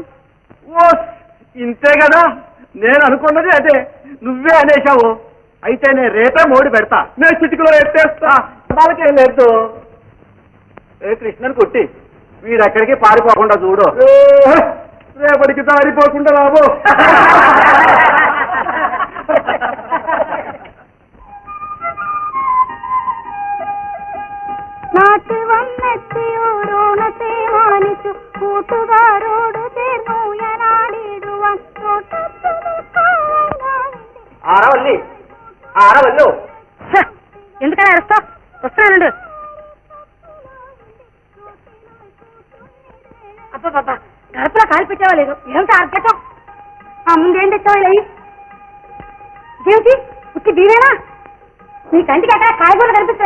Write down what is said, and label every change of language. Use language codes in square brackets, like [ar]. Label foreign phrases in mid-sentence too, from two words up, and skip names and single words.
[te] ఓ ఇంతే కదా, నేను అనుకున్నది అదే. నువ్వే అనేశావు. అయితే నేను రేపే మోడి పెడతా. నేను చిటికలో ఎత్తేస్తా. వాళ్ళకేం లేదు. ఏ కృష్ణని కొట్టి వీడెక్కడికి పారిపోకుండా చూడు. రేపటికి దారిపోకుండా రాబో. [ml] നാട്ടിൽ വന്നെത്തിയോരോണത്തെ മാനിച്ചു കൂട്ടുകാരോട് ചേർന്നു ഞാൻ ആടിടുവാൻ. [te] ఆరవల్లి, ఆరవల్లు. ఎందుకని అరుస్తావు? వస్తున్నానండు. అబ్బా గడపలో కాలు పెట్టావా లేదు ఏమిటి అర్గటం ఆ ముందేం తెచ్చావా ఇలా ఇదేమిటి ఉత్తి బీవేనా నీ కంటికి అక్కడ కాయగూరలు కనిపిస్తారా